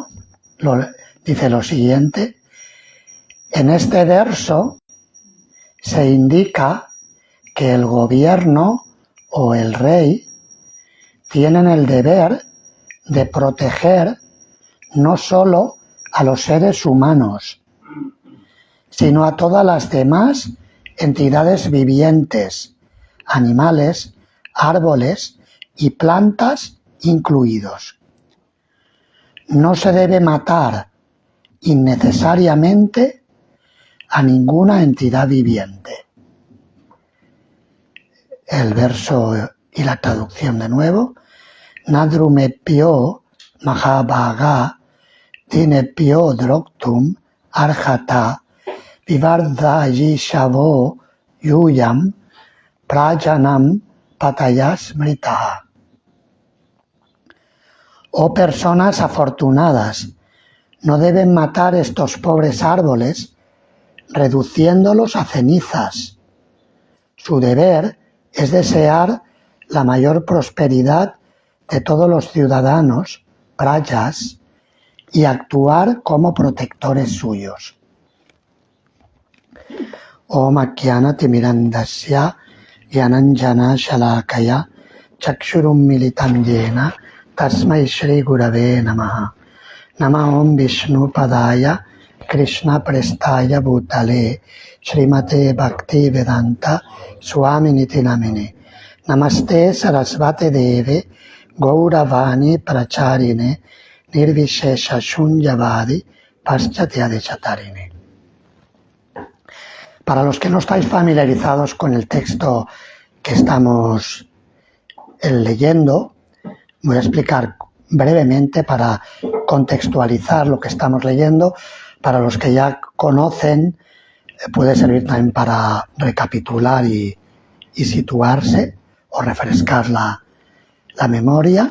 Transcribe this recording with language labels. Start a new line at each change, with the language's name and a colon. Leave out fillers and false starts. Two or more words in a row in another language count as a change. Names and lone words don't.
Spanish: Dice lo siguiente: en este verso se indica que el gobierno o el rey tienen el deber de proteger no solo a los seres humanos, sino a todas las demás entidades vivientes, animales, árboles y plantas incluidos. No se debe matar innecesariamente a ninguna entidad viviente. El verso y la traducción de nuevo:
Sanskrit: Nadrumebhyo mahabhaga dinebhyo droktum arhata vivardhayi shavo yuyam prajanam patayas mritaha.
Spanish: Oh personas afortunadas, no deben matar estos pobres árboles, reduciéndolos a cenizas. Su deber es desear la mayor prosperidad de todos los ciudadanos, prajas, y actuar como protectores suyos.
Sanskrit: Om Akyana Timirandasya Yananjana Shalakaya chakshurum militam yena tasmai Shri Gurave Namaha. Namahom Vishnu Padaya Krishna Prestaya Bhutale Srimate Bhakti Vedanta Swami Niti Namine. Namaste Sarasvate Deve Gauravani Pracharine Nirvishesha Shunyavadi Paschatya Chatarine.
Spanish: Para los que no estáis familiarizados con el texto que estamos leyendo, voy a explicar brevemente para contextualizar lo que estamos leyendo. Para los que ya conocen, puede servir también para recapitular y situarse o refrescar la memoria.